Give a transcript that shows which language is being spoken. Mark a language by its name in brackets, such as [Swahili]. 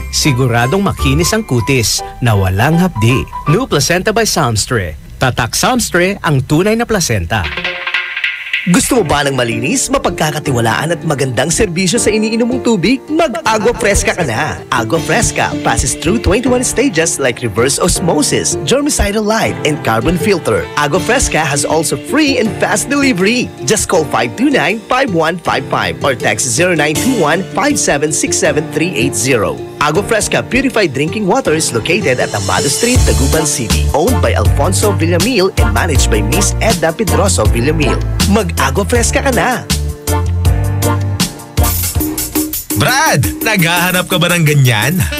[Filipino] Siguradong makinis ang kutis na walang hapdi. New Placenta by Samstre. Tatak Samstre ang tunay na placenta. Gusto mo ba ng malinis, mapagkakatiwalaan at magandang serbisyo sa iniinom mong tubig? Mag-Agua Fresca ka na! [English] Agua Fresca passes through 21 stages like reverse osmosis, germicidal light, and carbon filter. Agua Fresca has also free and fast delivery. Just call 529-5155 or text 0921-5767380. Agua Fresca Purified Drinking Water is located at Amado Street, Taguban City. Owned by Alfonso Villamil and managed by Miss Edna Pedroso Villamil. [Filipino] Mag-Agua Fresca ka na! Brad, naghahanap ka ba ng ganyan?